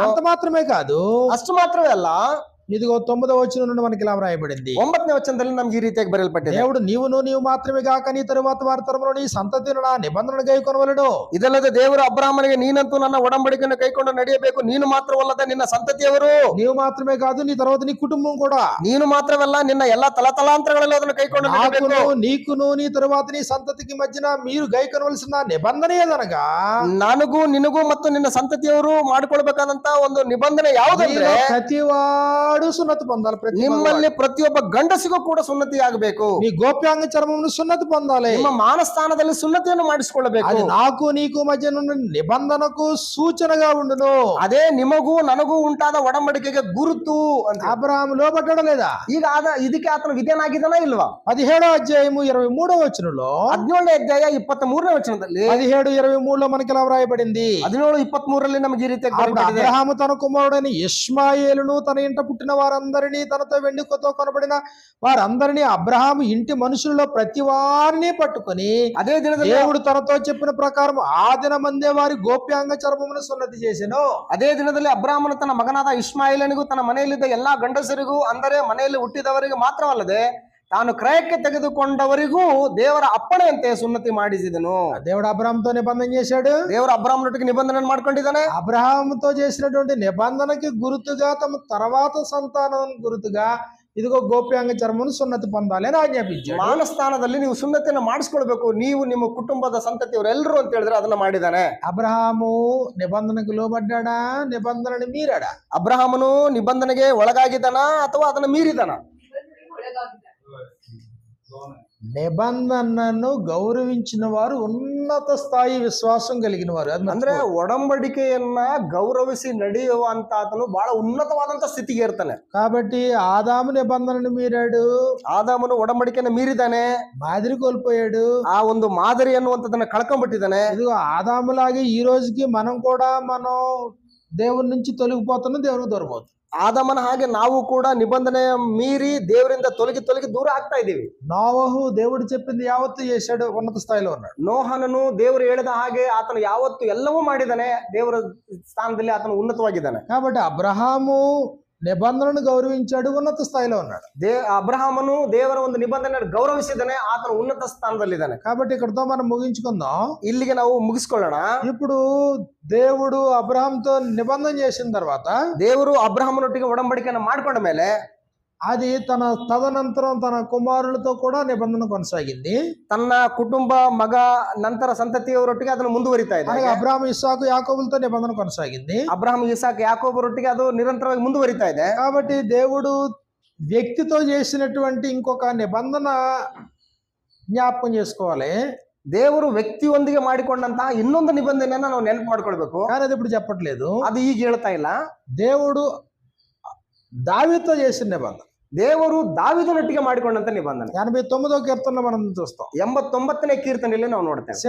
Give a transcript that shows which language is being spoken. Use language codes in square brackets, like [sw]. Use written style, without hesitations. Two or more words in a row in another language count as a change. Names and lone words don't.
[te] అంత మాత్రమే కాదు, [kn] ಅಷ್ಟು ಮಾತ್ರವೇ ಅಲ್ಲ, [te] ఇదిగో 9వ వచనం నుండి మనకి ఇలా వ్రాయబడింది, [kn] 9ನೇ ವಚನದಲ್ಲಿ ನಮ್ಗೆ ಈ ರೀತಿಯಾಗಿ ಬರೆಯಲ್ಪಟ್ಟಿದೆ, [te] దేవుడు నీవు మాత్రమే కాక నీ తరువాత వారి తరములో నీ సంతతిని నా నిబంధనను గైకొనవలెను. [kn] ಇದಲ್ಲದೆ ದೇವರು ಅಬ್ರಹಾಮನಿಗೆ ನೀನಂತೂ ನನ್ನ ಒಡಂಬಡಿಕೆಯನ್ನು ಕೈಕೊಂಡು ನಡೆಯಬೇಕು, ನೀನು ಮಾತ್ರವಲ್ಲದೆ ನಿನ್ನ ಸಂತತಿಯವರು, [te] నీవు మాత్రమే కాదు నీ తర్వాత నీ కుటుంబం కూడా, [kn] ನೀನು ಮಾತ್ರವಲ್ಲ ನಿನ್ನ ಎಲ್ಲಾ ತಲತಲಾಂತರಗಳಲ್ಲಿ ಅದನ್ನು ಕೈಕೊಂಡು ನಡೆಯಬೇಕು. [te] నాకును నీకును నీ తరువాత నీ సంతతికి మధ్యన మీరు గైకొనవలసిన నిబంధన ఏదనగా, [kn] ನನಗೂ ನಿನಗೂ ಮತ್ತು ನಿನ್ನ ಸಂತತಿಯವರು ಮಾಡಿಕೊಳ್ಬೇಕಾದಂತ ಒಂದು ನಿಬಂಧನೆ ಯಾವುದಂದ್ರೆ, [te] ప్రతివాడు సున్నతి పొందాలి. [kn] ನಿಮ್ಮಲ್ಲಿ ಪ್ರತಿಯೊಬ್ಬ ಗಂಡಸಿಗೂ ಕೂಡ ಸುನ್ನತಿ ಆಗಬೇಕು. [te] నీ గోప్యాంగ చర్మమును సున్నతి పొందాలి. [kn] ನಿಮ್ಮ ಮಾನಸ್ಥಾನದಲ್ಲಿ ಸುನ್ನತಿಯನ್ನು ಮಾಡಿಸಿಕೊಳ್ಳಬೇಕು. [te] అది నాకు నీకు మధ్య నుండి నిబంధనకు సూచనగా ఉండును. [kn] ಅದೇ ನಿಮಗೂ ನನಗೂ ಉಂಟಾದ ಒಡಂಬಡಿಕೆಗೆ ಗುರುತು ಅಂತ. [te] అబ్రహాము లోబడ్డాడా లేదా? [kn] ಈಗ ಇದಕ್ಕೆ ಆತನು ವಿಧೇಯನಾಗಿದ್ದಾನ ಇಲ್ವಾ? [te] 17వ అధ్యాయము 23వ వచనంలో [kn] 17ನೇ ಅಧ್ಯಾಯ 23ನೇ ವಚನದಲ್ಲಿ [te] 17:23లో మనకి ఇలా వ్రాయబడింది, [kn] 17:23ರಲ್ಲಿ ನಮಗೆ ಈ ರೀತಿ [te] అబ్రహాము తన కుమారుడైన ఇష్మాయేలును తన ఇంట పుట్టిన వారందరినీ తనతో వెండికతో కొనబడిన వారందరినీ అబ్రహాము ఇంటి మనుషులలో ప్రతి వారిని పట్టుకొని [kn] ಅದೇ ದಿನದಲ್ಲಿ [te] దేవుడు తనతో చెప్పిన ప్రకారం ఆ దినమందే వారి గోప్యాంగ చర్మమును సున్నతి చేసెను. [kn] ಅದೇ ದಿನದಲ್ಲಿ ಅಬ್ರಾಹ್ಮನು ತನ್ನ ಮಗನಾದ ಇಷ್ಮಾಯಿಲನಿಗೂ ತನ್ನ ಮನೆಯಲ್ಲಿದ್ದ ಎಲ್ಲಾ ಗಂಡಸರಿಗೂ, ಅಂದರೆ ಮನೆಯಲ್ಲಿ ಹುಟ್ಟಿದವರಿಗೆ ಮಾತ್ರವಲ್ಲದೆ ತಾನು ಕ್ರಯಕ್ಕೆ ತೆಗೆದುಕೊಂಡವರಿಗೂ ದೇವರ ಅಪ್ಪಣೆಯಂತೆ ಸುನ್ನತಿ ಮಾಡಿಸಿದನು. [te] దేవుడు అబ్రహాముతో నిబంధన చేశాడు. [kn] ದೇವರು ಅಬ್ರಾಹ್ಮನೊಟ್ಟಿಗೆ ನಿಬಂಧನೆ ಮಾಡ್ಕೊಂಡಿದ್ದಾನೆ. [te] అబ్రహాముతో చేసినటువంటి నిబంధనకి గుర్తుగా తమ తర్వాత సంతానం గుర్తుగా ఇదిగో గోప్యాంగ చర్మను సున్నతి పొందాలి అని ఆజ్ఞాపించాడు. [kn] ಮಾನಸ್ಥಾನದಲ್ಲಿ ನೀವು ಸುನ್ನತಿಯನ್ನು ಮಾಡಿಸ್ಕೊಳ್ಬೇಕು, ನೀವು ನಿಮ್ಮ ಕುಟುಂಬದ ಸಂತತಿಯವರು ಎಲ್ಲರೂ ಅಂತ ಹೇಳಿದ್ರೆ ಅದನ್ನ ಮಾಡಿದ್ದಾನೆ. [te] అబ్రహాము నిబంధనకు లోబడ్డాడా, నిబంధనని మీరాడా? [kn] ಅಬ್ರಹಾಮನು ನಿಬಂಧನೆಗೆ ಒಳಗಾಗಿದ್ದಾನ ಅಥವಾ ಅದನ್ನ ಮೀರಿದಾನ? [te] నిబంధనను గౌరవించిన వారు ఉన్నత స్థాయి విశ్వాసం కలిగిన వారు. [kn] ಅಂದ್ರೆ ಒಡಂಬಡಿಕೆಯನ್ನ ಗೌರವಿಸಿ ನಡೆಯುವಂತ ಆತನು ಬಹಳ ಉನ್ನತವಾದಂತ ಸ್ಥಿತಿಗೆ ಇರ್ತಾನೆ. [te] కాబట్టి ఆదాము నిబంధనను మీరాడు, [kn] ಆದಾಮನು ಒಡಂಬಡಿಕೆಯನ್ನು ಮೀರಿದಾನೆ, [te] మాదిరి కోల్పోయాడు. [kn] ಆ ಒಂದು ಮಾದರಿ ಅನ್ನುವಂಥದ್ದನ್ನ ಕಳ್ಕೊಂಡ್ಬಿಟ್ಟಿದ್ದಾನೆ. [te] ఇదిగో ఆదాములాగే ఈ రోజుకి మనం దేవుని నుంచి తొలగిపోతున్నాం, దేవునికి దూరం అవుతుంది. [kn] ಆದಾಮನ ಹಾಗೆ ನಾವು ಕೂಡ ನಿಬಂಧನೆ ಮೀರಿ ದೇವರಿಂದ ತೊಲಗಿ ದೂರ ಆಗ್ತಾ ಇದ್ದೀವಿ. [te] నోవహు దేవుడు చెప్పింది యావత్తు చేశాడు, ఉన్నత స్థాయిలో ఉన్నాడు. [kn] ನೋಹನನು ದೇವರು ಹೇಳಿದ ಹಾಗೆ ಆತನು ಯಾವತ್ತು ಎಲ್ಲವೂ ಮಾಡಿದ್ದಾನೆ, ದೇವರ ಸ್ಥಾನದಲ್ಲಿ ಆತನು ಉನ್ನತವಾಗಿದ್ದಾನೆ. [te] కాబట్టి అబ్రహాము నిబంధనను గౌరవించాడు, ఉన్నత స్థాయిలో ఉన్నాడు. [kn] ಅಬ್ರಹಾಮನು ದೇವರ ಒಂದು ನಿಬಂಧನೆ ಗೌರವಿಸಿದ್ದಾನೆ, ಆತನು ಉನ್ನತ ಸ್ಥಾನದಲ್ಲಿದ್ದಾನೆ. [te] కాబట్టి ఇక్కడతో మనం ముగించుకుందాం. [kn] ಇಲ್ಲಿಗೆ ನಾವು ಮುಗಿಸ್ಕೊಳ್ಳೋಣ. [te] ఇప్పుడు దేవుడు అబ్రహాంతో నిబంధన చేసిన తర్వాత, [kn] ದೇವರು ಅಬ್ರಹಾಮನೊಟ್ಟಿಗೆ ಒಡಂಬಡಿಕೆಯನ್ನು ಮಾಡ್ಕೊಂಡ ಮೇಲೆ [te] అది తన తదనంతరం తన కుమారులతో కూడా నిబంధన కొనసాగింది. [kn] ತನ್ನ ಕುಟುಂಬ, ಮಗ, ನಂತರ ಸಂತತಿಯವರೊಟ್ಟಿಗೆ ಅದನ್ನು ಮುಂದುವರಿತಾ ಇದೆ. [te] అబ్రహాము ఇస్సాకు యాకోబులతో నిబంధన కొనసాగింది. [kn] ಅಬ್ರಹಾಂ, ಇಸಾಕ್, ಯಾಕೋಬರೊಟ್ಟಿಗೆ ಅದು ನಿರಂತರವಾಗಿ ಮುಂದುವರಿತಾ ಇದೆ. [te] కాబట్టి దేవుడు వ్యక్తితో చేసినటువంటి ఇంకొక నిబంధన జ్ఞాపకం చేసుకోవాలి. [kn] ದೇವರು ವ್ಯಕ್ತಿಯೊಂದಿಗೆ ಮಾಡಿಕೊಂಡಂತಹ ಇನ್ನೊಂದು ನಿಬಂಧನೆಯನ್ನ ನಾವು ನೆನಪು ಮಾಡ್ಕೊಳ್ಬೇಕು. [te] కానీ అది ఇప్పుడు చెప్పట్లేదు. [kn] ಅದು ಈಗ ಹೇಳ್ತಾ ಇಲ್ಲ. [te] దేవుడు దావీదుతో చేసిన నిబంధన, [kn] ದೇವರು ದಾವೀದನೊಟ್ಟಿಗೆ ಮಾಡಿಕೊಂಡಂತ ನಿಬಂಧನೆ [te] 89వ కీర్తనలో మనం చూస్తాం. [kn] 89ನೇ ಕೀರ್ತನೆಯಲ್ಲಿ ನಾವು ನೋಡ್ತೇವೆ.